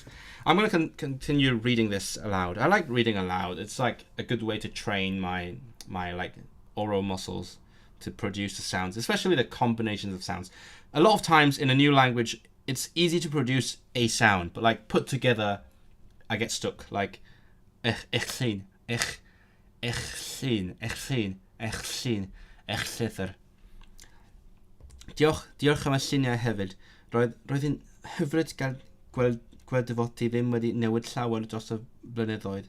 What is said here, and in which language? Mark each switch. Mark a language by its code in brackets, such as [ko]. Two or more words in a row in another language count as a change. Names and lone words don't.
[en] I'm gonna continue reading this aloud. I like reading aloud. It's like a good way to train my like oral muscles to produce the sounds, especially the combinations of sounds. A lot of times in a new language, it's easy to produce a sound, but like put together, I get stuck. Like echsin. [cy] Diolch am y lluniau hefyd. Roedd hi'n hyfryd gael gweld dy fod ti ddim wedi newid llawer dros y blynyddoedd.